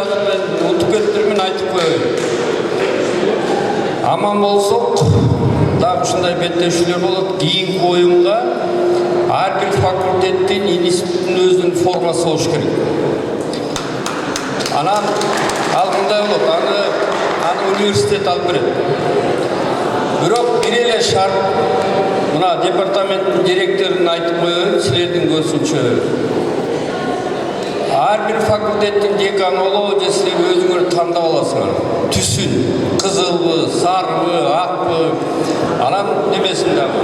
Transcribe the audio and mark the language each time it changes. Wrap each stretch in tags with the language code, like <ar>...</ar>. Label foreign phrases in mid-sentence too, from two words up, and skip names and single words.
<kk>мен ұтып кеттермен айтып қояйын. Аман болсақ, дағы шындай беттеушілер болады. Кейінгі ойынға әрбір факультеттен институттың өзінің формасы болуш керек. Анан алдындай болады, аны университет алып береді.</kk> <ky>Бирок бир эле шарт, мына департаменттин директорун айтып коеюн, силердин көзүнчө. Ар бир факультеттин деканы болобу же силер өзүңөр тандап аласыңар. Түсүн, кызылбы, сарыбы, акбы, анан немесин дагы.</ky>